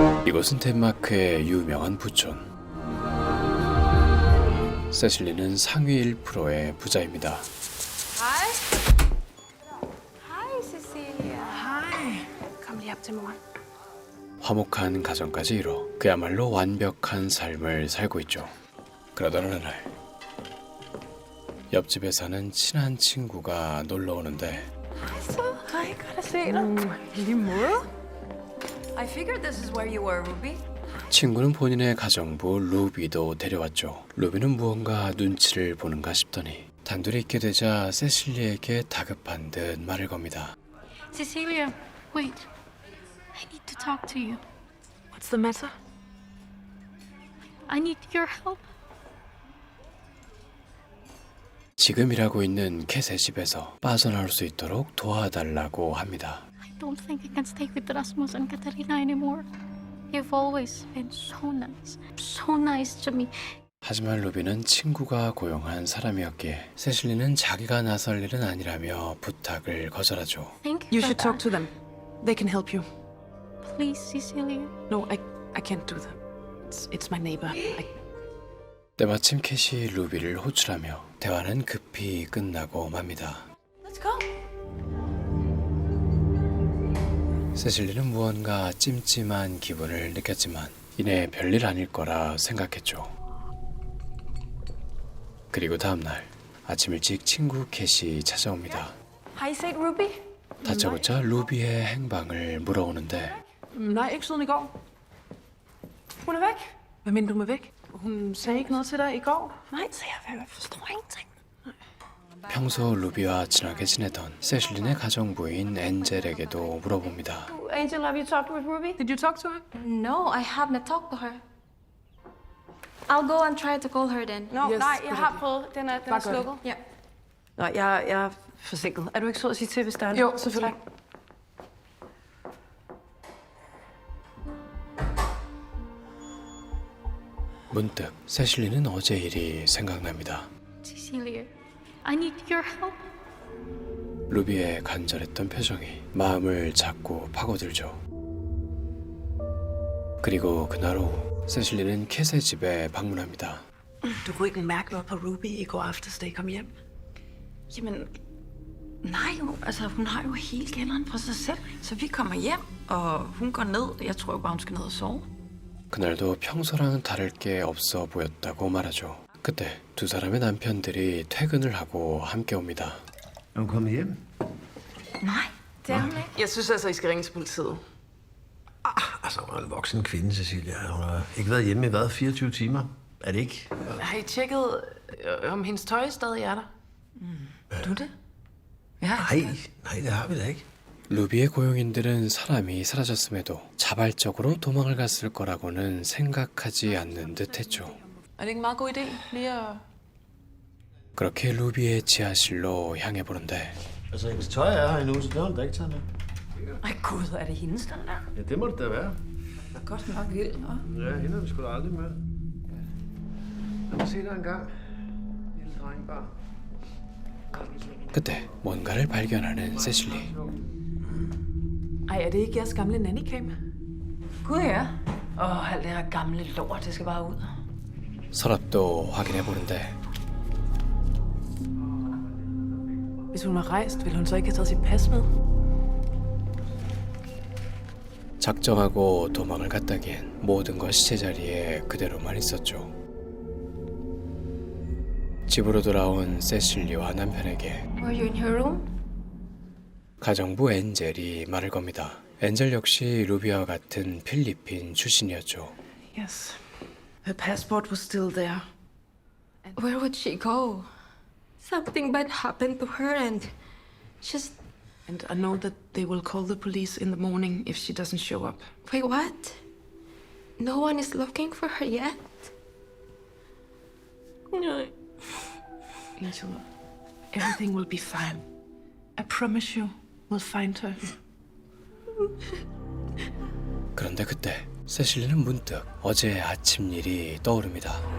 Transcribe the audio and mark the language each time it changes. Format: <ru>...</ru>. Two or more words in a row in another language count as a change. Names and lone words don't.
<ko>이곳은 덴마크의 유명한 부촌. 세실리는 상위 1%의 부자입니다.</ko> <da>Hej. Hej, Cecilia. Hej. Kom lige op til mor.</da> <ko>화목한 가정까지 이뤄 그야말로 완벽한 삶을 살고 있죠. 그러던 어느 날 옆집에 사는 친한 친구가 놀러 오는데</ko> <da>Hej, godt at se dig. I lige måde.</da> <en>I figured this is where you were, Ruby.</en> <ko>친구는 본인의 가정부 루비도 데려왔죠. 루비는 무언가 눈치를 보는가 싶더니 단둘이 있게 되자 세실리에게 다급한 듯 말을 겁니다.</ko> <en>Cecilia, wait. I need to talk to you. What's the matter? I need your help.</en> <ko>지금 일하고 있는 캣의 집에서 빠져나올 수 있도록 도와달라고 합니다.</ko> <en>I don't think I can stay with Rasmus and Katarina anymore. You've always been so nice to me.</en> <ko>하지만 루비는 친구가 고용한 사람이었기에 세실리는 자기가 나설 일은 아니라며 부탁을 거절하죠.</ko> <en>Thank You you for should talk that. to them. They can help you. Please, Cecilia. No, I can't do that. It's my neighbor.</en> <ko>때마침 캣이 루비를 호출하며 대화는 급히 끝나고 맙니다.</ko> <en>Let's go.</en> <ko>세실리는 무언가 찜찜한 기분을 느꼈지만 이내 별일 아닐 거라 생각했죠. 그리고 다음날 아침 일찍 친구 캣이 찾아옵니다.</ko> <da>Har I set Ruby?</da> <ko>다짜고짜 루비의 행방을 물어오는데</ko> <da>Nej, ikke siden i går. Hun er væk. Hvad mener du med væk? Hun sagde ikke noget til dig i går. Nej, så jeg forstår ingenting.</da> <ko>평소 루비와 친하게 지내던 세실린의 가정부인 엔젤에게도 물어봅니다.</ko> <en>Angel, have you talked with Ruby? Did you talk to her? No, I haven't talked to her. I'll go and try to call her then. No, Yes,</en> <da>nej, jeg</da> <en>good</en> <da>har</da> <en>idea.</en> <da>prøvet. Den er Bare gør det. slukket. Ja. Nå, jeg er forsinket. Er du ikke sød at sige til, hvis der er Jo, selvfølgelig.</da> <ko>문득 세실리는 어제 일이 생각납니다.</ko> <en>Cecilia, I need your help.</en> <ko>루비의 간절했던 표정이 마음을 자꾸 파고들죠. 그리고 그날 오후 세실리는 캣의 집에 방문합니다.</ko> <da>Du kunne ikke mærke noget på Ruby i går aftes, da I kom hjem? Jamen, nej jo. Altså, hun har jo hele kælderen for sig selv. Så vi kommer hjem, og hun går ned. Jeg tror jo bare, hun skal ned og sove.</da> <ko>그날도 평소랑은 다를 게 없어 보였다고 말하죠. 그때 두 사람의 남편들이 퇴근을 하고 함께 옵니다.</ko> <da>Er hun kommet hjem? Nej, det er hun ikke. Jeg synes altså, I skal ringe til politiet. Altså, hun er en voksen kvinde, Cecilia. Hun har ikke været hjemme i hvad, 24 timer? Er det ikke? Har I tjekket, om hendes tøj stadig er der? Du det? Ja. Nej, det har vi da ikke.</da> <ko>루비의 고용인들은 사람이 사라졌음에도 자발적으로 도망을 갔을 거라고는 생각하지 않는 듯했죠.</ko> <da>Er det ikke en meget god idé lige at...</da> <ko>그렇게 루비의 지하실로 향해 보는데</ko> <da>Altså, hendes tøj er her endnu, så det har hun da ikke taget med. Ej gud, er det hendes, den der? Ja, det må det da være. Godt nok vild, hva'? Ja, hende har vi sgu da aldrig med. Lad mig se dig en gang. Lille dreng bare.</da> <ko>그때 뭔가를 발견하는 세실리.</ko> <da>Ej, er det ikke jeres gamle nannycam? Gud ja. Alt det her gamle lort, det skal bare ud.</da> <ko>서랍도 확인해 보는데</ko> <da>Hvis hun har rejst, vil hun så ikke have taget sit pas med?</da> <ko>작정하고 도망을 갔다기엔 모든 것이 제자리에 그대로만 있었죠. 집으로 돌아온 세실리와 남편에게</ko> <en>Were you in her room?</en> <ko>가정부 엔젤이 말을 겁니다. 엔젤 역시 루비와 같은 필리핀 출신이었죠.</ko> <en>Yes. Her passport was still there. Where would she go? Something bad happened to her and just... And I know that they will call the police in the morning if she doesn't show up. Wait, what? No one is looking for her yet? No. Angel, everything will be fine. I promise you, we'll find her.</en> <ko>그런데 그때 세실리는 문득 어제 아침 일이 떠오릅니다.</ko>